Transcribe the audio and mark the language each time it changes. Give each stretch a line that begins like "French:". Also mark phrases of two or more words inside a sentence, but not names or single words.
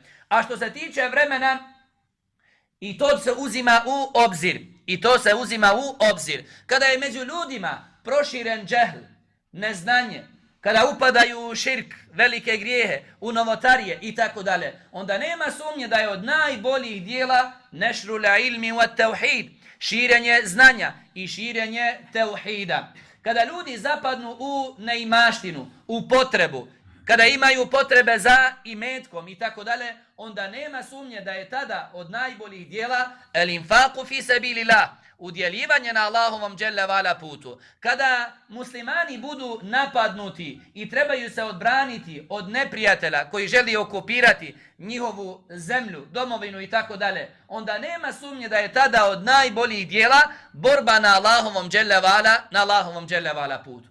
Bosnian: A što se tiče vremena, i to se uzima u obzir. Kada je među ljudima proširen džehl, neznanje, kada upadaju u širk, velike grijehe, u novotarije i tako dalje, onda nema sumnje da je od najboljih dijela
Arabic: نشر العلم والتوحيد,
Bosnian: širenje znanja i širenje tauhida. Kada ljudi zapadnu u neimaštinu, u potrebu, kada imaju potrebe za imetkom i tako dalje, onda nema sumnje da je tada od najboljih dijela
Arabic: الإنفاق في سبيل الله,
Bosnian: udjeljivanje na Allahovom
Arabic: جل وعلا
Bosnian: putu. Kada muslimani budu napadnuti i trebaju se odbraniti od neprijatelja koji želi okupirati njihovu zemlju, domovinu i tako dalje, onda nema sumnje da je tada od najboljih dijela borba na Allahovom
Arabic: جل وعلا
Bosnian: putu.